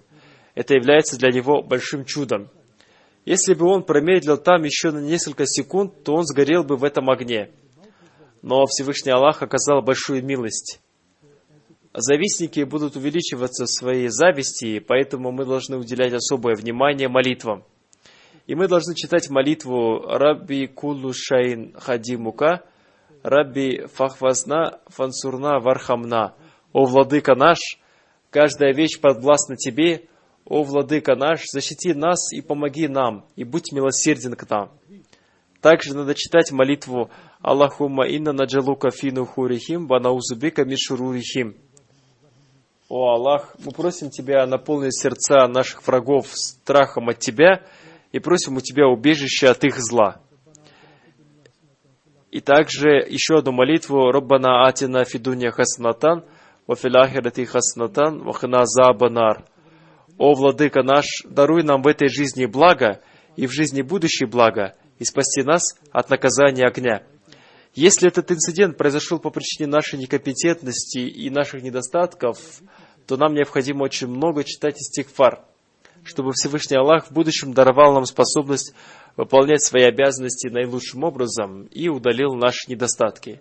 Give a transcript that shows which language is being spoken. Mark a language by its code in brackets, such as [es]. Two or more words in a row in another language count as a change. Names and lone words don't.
[ru] Это является для него большим чудом. Если бы он промедлил там еще на несколько секунд, то он сгорел бы в этом огне. Но Всевышний Аллах оказал большую милость. Завистники будут увеличиваться в своей зависти, поэтому мы должны уделять особое внимание молитвам. И мы должны читать молитву [ar] «رب كل شيء خادمك رب فاحفظنا وانصرنا وارحمنا». [ru] «О Владыка наш, каждая вещь подвластна Тебе, о Владыка наш, защити нас и помоги нам, и будь милосерден к нам». Также надо читать молитву [ar] «اللهم إنا نجعلك في نحورهم ونعوذ بك من شرورهم». [ru] «О Аллах, мы просим Тебя наполнить сердца наших врагов страхом от Тебя и просим у Тебя убежища от их зла». И также еще одну молитву [ar] «ربنا آتنا في الدنيا حسنة وفي الآخرة حسنة وقنا عذاب النار». [ru] «О Владыка наш, даруй нам в этой жизни благо и в жизни будущей благо, и спасти нас от наказания огня». Если этот инцидент произошел по причине нашей некомпетентности и наших недостатков, то нам необходимо очень много читать истигфар, чтобы Всевышний Аллах в будущем даровал нам способность выполнять свои обязанности наилучшим образом и удалил наши недостатки.